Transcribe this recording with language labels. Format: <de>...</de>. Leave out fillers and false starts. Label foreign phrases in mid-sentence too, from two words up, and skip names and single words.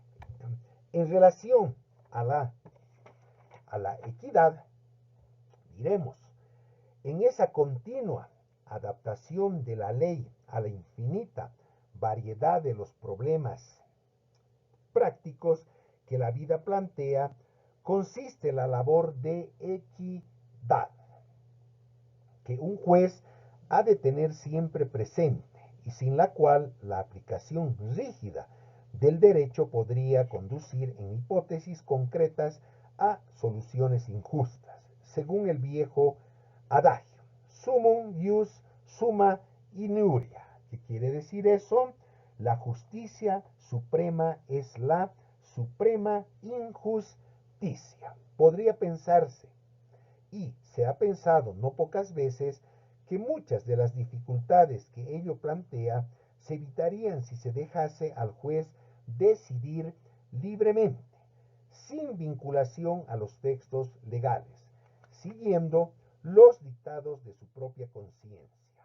<es>En relación a la equidad, diremos, en esa continua adaptación de la ley a la infinita variedad de los problemas prácticos que la vida plantea, consiste la labor de equidad, que un juez ha de tener siempre presente y sin la cual la aplicación rígida del derecho podría conducir en hipótesis concretas a soluciones injustas, según el viejo adagio,</es> <la>sumum ius summa iuria.</la> <es>¿Qué quiere decir eso? La justicia suprema es la suprema injusticia. Podría pensarse, y se ha pensado no pocas veces, que muchas de las dificultades que ello plantea se evitarían si se dejase al juez decidir libremente, sin vinculación a los textos legales, siguiendo los dictados de su propia conciencia.</es>